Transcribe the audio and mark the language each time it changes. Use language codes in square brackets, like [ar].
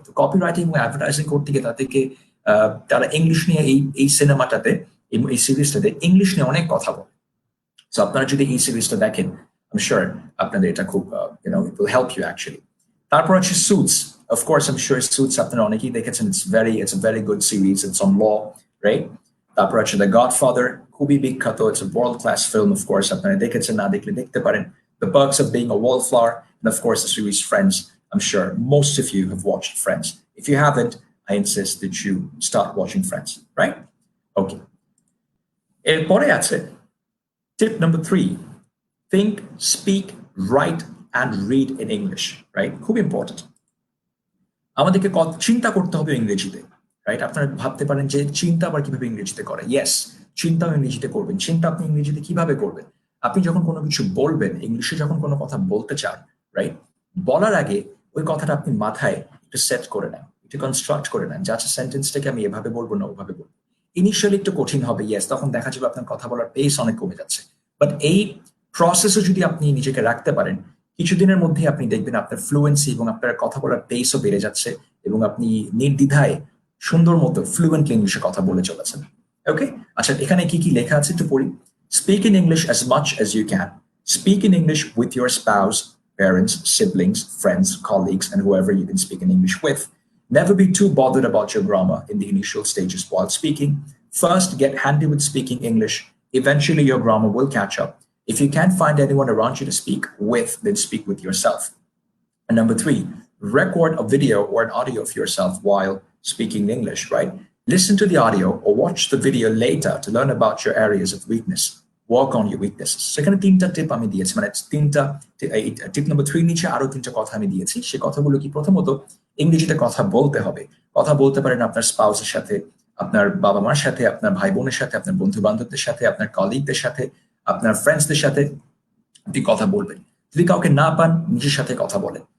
[bn] তো copy writing এবং advertising করতে গিয়ে তাদেরকে তারা ইংলিশ নিয়ে এই সিনেমাটাতে, এই সিরিজটাতে ইংলিশ নিয়ে অনেক কথা বলে। সো আপনারা যদি এই সিরিজটা দেখেন, [en] I'm sure [bn] আপনাদের এটা খুব [en] it will help you actually. [bn] তারপর আছে suits. [en] Of course, I'm sure [bn] suits আপনারা অনেকেই দেখেছেন। [en] It's a very good series. It's on law, right? [bn] তারপর আছে দ্য গডফাদার, খুবই বিখ্যাত। [en] It's a world class film, of course. [bn] আপনারা দেখেছেন, না দেখলে দেখতে পারেন। [en] The Perks of Being a Wallflower, and of course the series Friends. I'm sure most of you have watched Friends. If you haven't, I insist that you start watching Friends, right? Okay. [bn] এরপরে আছে [en] tip number 3, think, speak, write, and read in English, right? [bn] খুব important. আমাদেরকে চিন্তা করতে হবে ইংরেজিতে, right? আপনারা ভাবতে পারেন যে চিন্তা আবার কিভাবে ইংরেজিতে করে। ইয়েস, চিন্তাও ইংরেজিতে করবেন। চিন্তা আপনি ইংরেজিতে কিভাবে করবেন? আপনি যখন কোনো কিছু বলবেন, ইংলিশে যখন কোনো কথা বলতে চান, রাইট, বলার আগে ওই কথাটা আপনি মাথায় একটু সেট করে নেন, একটু কনস্ট্রাক্ট করে নেন, যে আচ্ছা সেন্টেন্সটাকে আমি এভাবে বলবো না ওভাবে বলবো। ইনিশিয়ালি একটু কঠিন হবে, ইয়েস, তখন দেখা যাবে আপনার কথা বলার পেস অনেক কমে যাচ্ছে। বাট এই প্রসেসে যদি আপনি নিজেকে রাখতে পারেন, কিছুদিনের মধ্যে আপনি দেখবেন আপনার ফ্লুয়েন্সি এবং আপনার কথা বলার পেসও বেড়ে যাচ্ছে, এবং আপনি নির্দ্বিধায় সুন্দর মতো ফ্লুয়েন্টলি ইংলিশে কথা বলে চলেছেন। ওকে, আচ্ছা, এখানে কি কি লেখা আছে একটু পড়ি। [en] Speak in English as much as you can. Speak in English with your spouse, parents, siblings, friends, colleagues, and whoever you can speak in English with. Never be too bothered about your grammar in the initial stages while speaking. First, get handy with speaking English. Eventually, your grammar will catch up. If you can't find anyone around you to speak with, then speak with yourself. And number 3, record a video or an audio of yourself while speaking English, right? Listen to the audio or watch the video later to learn about your areas of weakness. Work on your weaknesses. [bn] সেখানে 3টা টিপ আমি দিয়েছি, মানে 3টা টিপ number 3 নিচে আরো 3টা কথা আমি দিয়েছি। সে কথাগুলো কি, প্রথমত ইংরেজিতে কথা বলতে হবে। কথা বলতে পারেন আপনার স্পাউসের সাথে, আপনার বাবা মার সাথে, আপনার ভাই বোনের সাথে, আপনার বন্ধু বান্ধবদের সাথে, আপনার কলিগদের সাথে, আপনার ফ্রেন্ডসদের সাথে আপনি কথা বলবেন। যদি কাউকে না পান, নিজের সাথে কথা বলেন।